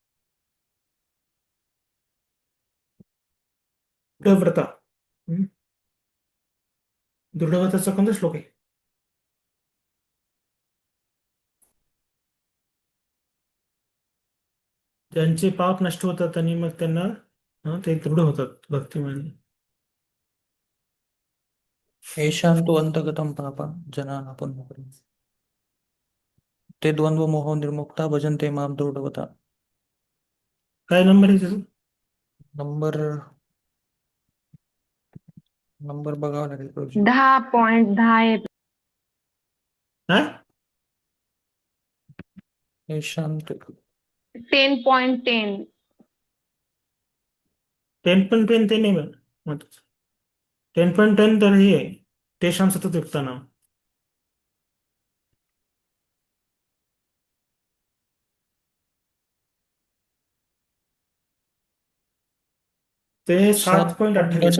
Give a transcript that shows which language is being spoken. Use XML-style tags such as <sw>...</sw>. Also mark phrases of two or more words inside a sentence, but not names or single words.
<mr>दृढव्रता. दृढव्रताचा कोणता श्लोक आहे? ज्यांचे पाप नष्ट होतात आणि मग त्यांना ते दृढ होतात भक्तीमध्ये.</mr> <sa>येषां तु अंतगतं पापा जनानां पुण्यफलम्. ते द्वंद्व मोह निर्मुक्ता भजन्ते मां दृढव्रता.</sa> <mr>काय नंबर आहे त्याचा? नंबर बघावा लागेल प्रभूजी. 10.10 काय?</mr> <sa>येषां तु</sa> <mr>10.10 10.10 ते नाही म्हणत. 10.10 तर हे आहे,</mr> <sa>तेषां सततयुक्तानां.</sa> <mr>ते 7.28.</mr>